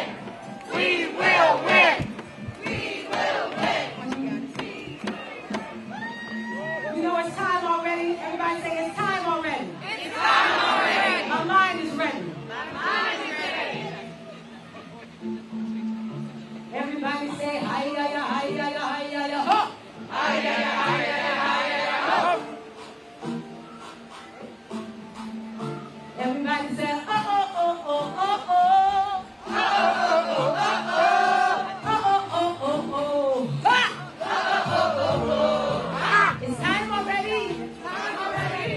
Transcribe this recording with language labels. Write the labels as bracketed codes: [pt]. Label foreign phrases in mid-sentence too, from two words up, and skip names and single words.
[en] We will win! We will win! You know it's time already. Everybody say it's time already. It's time already! My mind is ready. My mind is ready! Everybody say hi-ya-ya, hi-ya-ya, hi-ya-ya, ho! Hi-ya-ya, hi-ya-ya, hi-ya-ya, ho! Everybody say oh, oh, oh, oh, oh, oh. Oh, oh, oh, oh, oh! Oh, oh, oh, oh, oh. Ha! It's time already. Time already!